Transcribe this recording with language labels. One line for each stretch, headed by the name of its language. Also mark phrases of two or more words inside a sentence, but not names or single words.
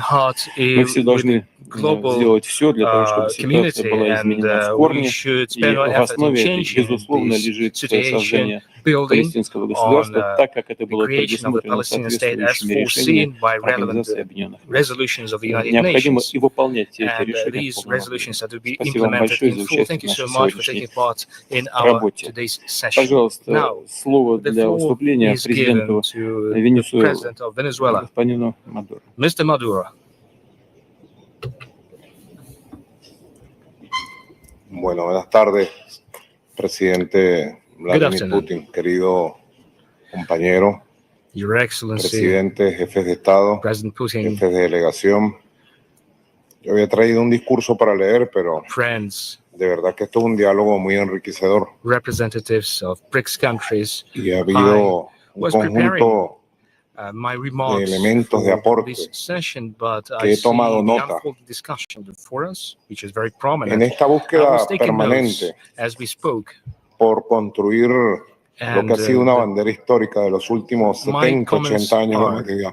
Russian: Мы все должны сделать все для того, чтобы ситуация была изменена в корне, и в основе, безусловно, лежит создание палестинского государства, так как это было предусмотрено соответствующими решениями Организации Объединенных Наций. Необходимо и выполнять все эти решения. Спасибо вам большое за участие в нашей сегодняшней работе. Пожалуйста, слово для выступления президенту Венесуэлы, господину Мадуро.
English: Mr. Maduro.
Spanish: Bueno, buenas tardes, presidente Vladimir Putin, querido compañero,
English: Your Excellency,
Spanish: presidente, jefes de Estado,
English: President Putin,
Spanish: jefes de delegación. Yo había traído un discurso para leer, pero
English: friends,
Spanish: de verdad que esto es un diálogo muy enriquecedor.
English: Representatives of Brics countries,
Spanish: y ha habido un conjunto de elementos de aporte que he tomado nota. En esta búsqueda permanente por construir lo que ha sido una bandera histórica de los últimos 70, 80 años de la humanidad.